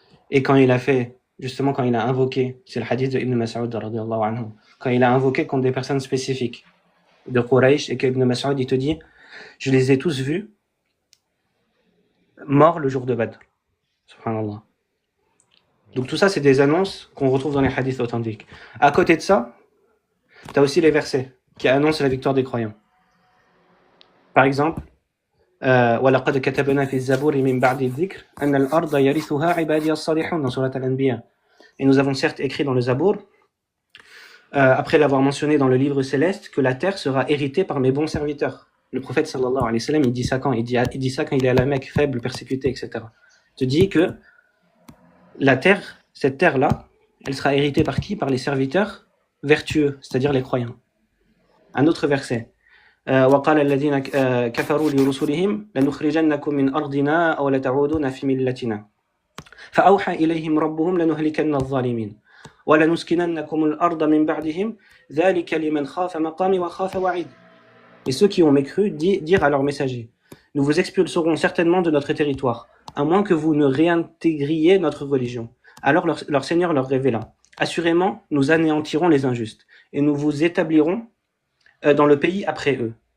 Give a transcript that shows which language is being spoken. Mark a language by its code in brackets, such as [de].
[fr] Et quand il a fait, justement quand il a invoqué, c'est le hadith de Ibn Mas'ud radiyallahu anhu, quand il a invoqué contre des personnes spécifiques de Quraysh et qu'Ibn Mas'ud il te dit, je les ai tous vus morts le jour de Badr. Subhanallah. Donc tout ça c'est des annonces qu'on retrouve dans les hadiths authentiques. À côté de ça, tu as aussi les versets qui annoncent la victoire des croyants. Par exemple, [ar] وَلَقَدْ كَتَبْنَا فِي الزَّبُورِ مِنْ بَعْدِ الذِّكْرِ أَنَّ الْأَرْضَ يَرِثُهَا عِبَادِيَ الصَّالِحُونَ [fr] dans Surat Al-Anbiya. Et nous avons certes écrit dans le Zabour, après l'avoir mentionné dans le livre céleste, que la terre sera héritée par mes bons serviteurs. Le prophète sallallahu alayhi wa sallam, il dit ça quand il est à la Mecque, faible, persécuté, etc. Il te dit que la terre, cette terre-là, elle sera héritée par qui? Par les serviteurs vertueux, c'est-à-dire les croyants. Un autre verset. [ar] وقال الذين كفروا لرسلهم لنخرجنكم من أرضنا أو لتعودون في ملتنا فأوحى إليهم ربهم لنهلكن الظالمين وَلَنُسْكِنَنَّكُمُ الْأَرْضَ مِنْ بَعْدِهِمْ ذَلِكَ لِمَنْ خَافَ مَقَامِي وَخَافَ وَعِيدِ. [fr] Et ceux qui ont mécru dirent à leurs messagers: nous vous expulserons certainement de notre territoire, à moins que vous ne réintégriez notre religion. Alors leur Seigneur leur révéla: assurément, nous anéantirons les injustes, et nous vous établirons dans le pays après eux.